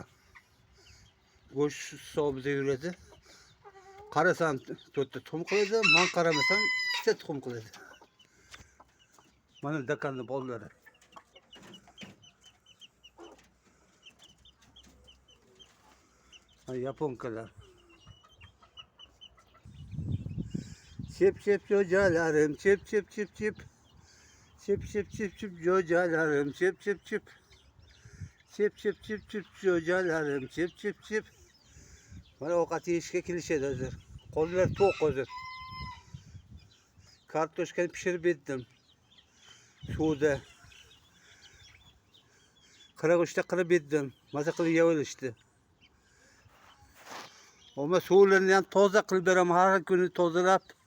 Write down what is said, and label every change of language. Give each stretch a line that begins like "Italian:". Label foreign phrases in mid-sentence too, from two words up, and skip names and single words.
Uzbek: Go'sht hisobida yuradi. Qarasam 4 ta tuxum qiladi, men qaramasam 2 ta tuxum qiladi. Mana dakanni bollari. Mana yaponkalar. Çep çep jo'jalarim, çep çep çep çep. Çep çep çep çep jo'jalarim, çep çep çep. Çep çep çep çep jo'jalarim, çep çep çep. Mana ovqat yeyishga kelishadi hozir. Qo'llar to'q hozir. Kartoshkani pishirib berdim. Suvda. Qirg'ichda qilib berdim. Maza qilib yeb olishdi. Ama suvlarini ham toza qilib beraman, har kuni tozalab.